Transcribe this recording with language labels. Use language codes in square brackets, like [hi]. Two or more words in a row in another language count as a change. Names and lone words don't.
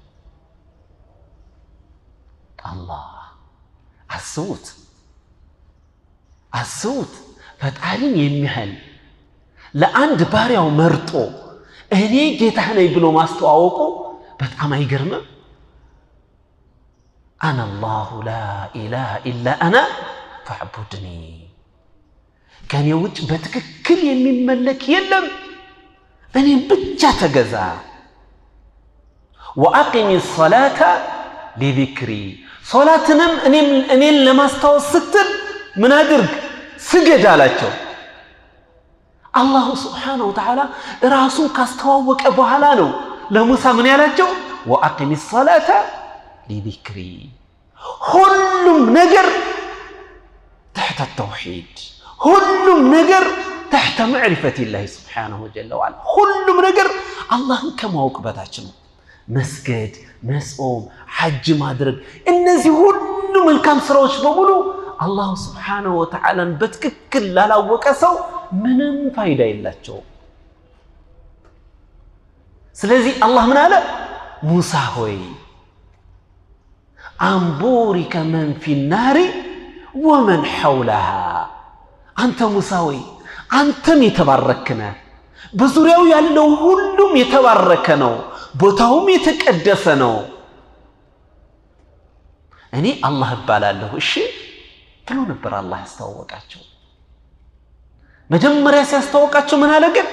[am] አላህ አስቡት ፈጣሪን የሚያህል ለአንድ ባሪያው መርጦ እኔ ጌታህ ነኝ ብሎ ማስተዋወቁ በጣም አይገርምም? [ar] أنا الله لا إله إلا أنا فاعبدني [am] ከኔ ውጭ በትክክል የሚመለክ የለም እኔም ብቻ ተገዛ። [ar] وأقم الصلاة لذكري [am] ሶላትንም እኔን ለማስታወስ ስትል ምን አድርግ ስገድ አላቸው። አላሁ [ar] سبحانه وتعالى [am] ራሱን ካስተዋወቀ በኋላ ነው ለሙሳ ምን ያላቸው? [ar] وأقم الصلاة لذكري [am] ሁሉም ነገር [ar] تحت التوحيد [am] ሁሉም ነገር [ar] تحت معرفة الله سبحانه وجل وعلا [am] ሁሉም ነገር አላህን ከማወቅ በታች ነው። መስገድ፣ መጾም፣ ሐጅ ማድረግ እነዚህ ሁሉ መልካም ስራዎች በሙሉ አላህ [ar] سبحانه وتعالى [am] በትክክል ላላወቀ ሰው ምንም ፋይዳ የላቸውም። ስለዚህ አላህ ምን አለ? ሙሳ ሆይ [ar] أن بورك من في النار ومن حولها [am] አንተ ሙሳ ሆይ አንተም የተባረክ ነህ፣ በዙሪያው ያለው ሁሉም የተባረከ ነው፣ ቦታውም የተቀደሰ ነው። እኔ አላህ እባላለሁ እሺ ብሎ ነበር አላህ ያስተዋወቃቸው። መጀመሪያ ሲያስተዋወቃቸው ምን አለ ግን?